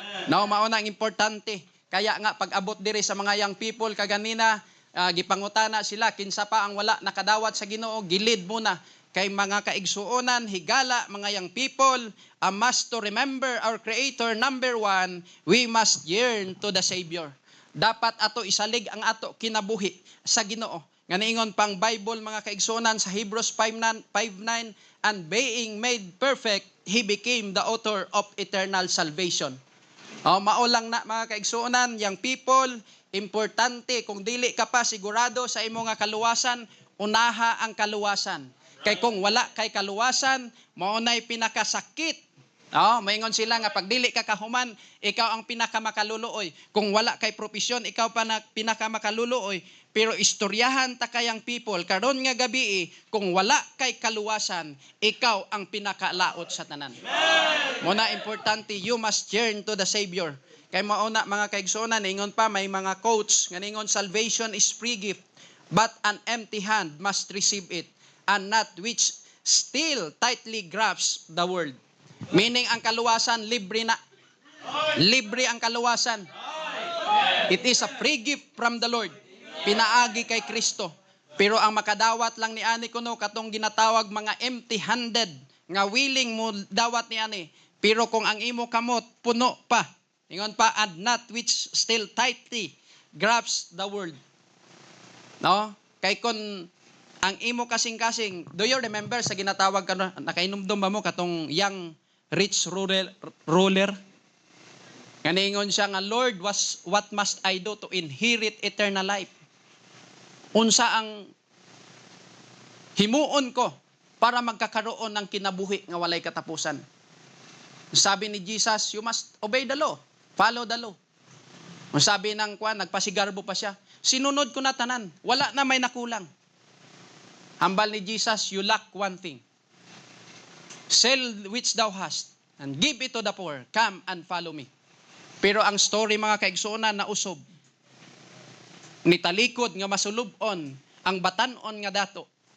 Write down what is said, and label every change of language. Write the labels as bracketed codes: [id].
[ceb] Now, mauna ang importante. Kaya nga, pag abot diri sa mga young people, kaganina, gipangutana sila kinsa pa ang wala nakadawat sa Ginoo, gilid muna. Kay mga kaigsuonan, higala, mga young people, [en] a must to remember our Creator. Number one, we must yearn to the Savior. [ceb] Dapat ato isalig ang ato kinabuhi sa Ginoo. Nga niingon pang Bible, mga kaigsuonan, [en] sa Hebrews 5:9, and being made perfect, He became the author of eternal salvation. [ceb] Maulang na, mga kaigsuonan, young people, importante, kung dili ka pa sigurado sa imo nga kaluwasan, unaha ang kaluwasan. Kay kung wala kay kaluwasan, maunay pinakasakit. Maingon sila nga pag dili ka kahuman, ikaw ang pinakamakaluluoy. Kung wala kay propesyon, ikaw pa na pinakamakaluluoy. Pero istoryahan ta kayang people, karon nga gabi, kung wala kay kaluwasan, ikaw ang pinakalaot sa tanan. Muna importante, [en] you must yearn to the Savior. [ceb] Kay mauna mga kaigsuonan, ingon pa may mga quotes nga ningon, [en] salvation is free gift, but an empty hand must receive it, and not which still tightly grasps the world. [ceb] Meaning ang kaluwasan, libre na. Libre ang kaluwasan. [en] It is a free gift from the Lord. [ceb] Pinaagi kay Kristo. Pero ang makadawat lang ni ani kuno katong ginatawag mga empty-handed, nga willing mo dawat ni ani. Pero kung ang imo kamot puno pa, ingon pa, [en] and not which still tightly grasps the world. [ceb] No? Kay kun ang imo kasing-kasing, [en] do you remember [ceb] sa ginatawag ka, nakainomdom ba mo katong young rich ruler? Kaningon siya nga, [en] Lord, what must I do to inherit eternal life? [ceb] Unsa ang himuon ko para magkakaroon ng kinabuhi nga walay katapusan? [tl] Sabi ni Jesus, [en] you must obey the law. Follow the law. [ceb] Sabi ng nagpasigarbo pa siya, sinunod ko na tanan, wala na may nakulang. Hambal ni Jesus, [en] you lack one thing. Sell which thou hast, and give it to the poor. Come and follow me. [ceb] Pero ang story, mga kaigsuonan, na usob. Nitalikod nga masulubon, ang batanon nga dato.